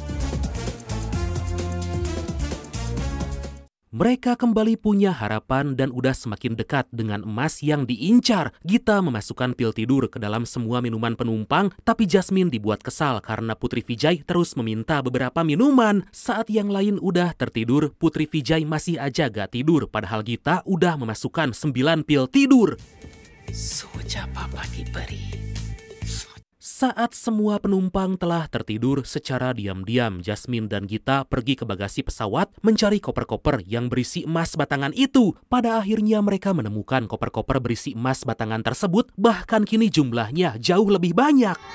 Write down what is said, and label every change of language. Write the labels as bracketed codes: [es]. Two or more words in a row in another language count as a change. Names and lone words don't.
[id] Mereka kembali punya harapan dan udah semakin dekat dengan emas yang diincar. Gita memasukkan pil tidur ke dalam semua minuman penumpang, tapi Jasmine dibuat kesal karena Putri Vijay terus meminta beberapa minuman. Saat yang lain udah tertidur, Putri Vijay masih aja gak tidur, padahal Gita udah memasukkan 9 pil tidur. [hi] सोचा पापा की परी। [id] Saat semua penumpang telah tertidur, secara diam-diam Jasmine dan Gita pergi ke bagasi pesawat mencari koper-koper yang berisi emas batangan itu. Pada akhirnya mereka menemukan koper-koper berisi emas batangan tersebut, bahkan kini jumlahnya jauh lebih banyak.